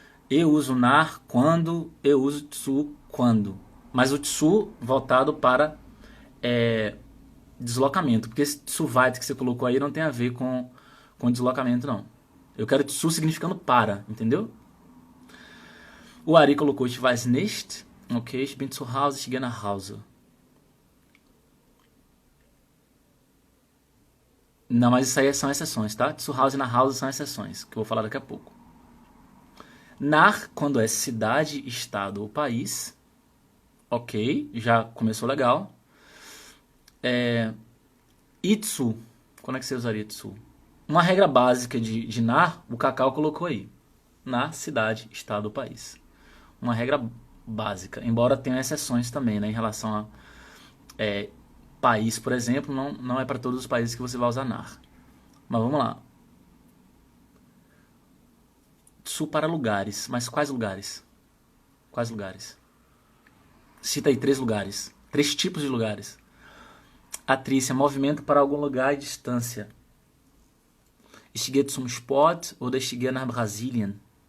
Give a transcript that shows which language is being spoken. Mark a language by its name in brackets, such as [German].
[Portuguese] Eu uso nach quando, eu uso zu quando. Mas o zu voltado para deslocamento, porque esse zu weit que você colocou aí não tem a ver com deslocamento, não. Eu quero zu significando para, entendeu? O Ari colocou [German] ich weiß nicht, ok, ich bin zu Hause, ich gehe nach Hause. [Portuguese] Não, mas isso aí são exceções, tá? Zu Hause e nach Hause são exceções, que eu vou falar daqui a pouco. Nach, quando é cidade, estado ou país. Ok, já começou legal. E zu, quando é que você usaria zu? Uma regra básica de nach, o Cacau colocou aí. Na cidade, estado ou país. Uma regra básica, embora tenha exceções também, né, em relação a país, por exemplo, não é para todos os países que você vai usar nach. Mas vamos lá. Zu para lugares. Mas quais lugares? Quais lugares? Cita aí 3 lugares. 3 tipos de lugares. Atrícia, movimento para algum lugar e distância. [German] Ich gehe zum Sport oder ich gehe nach Brasilien.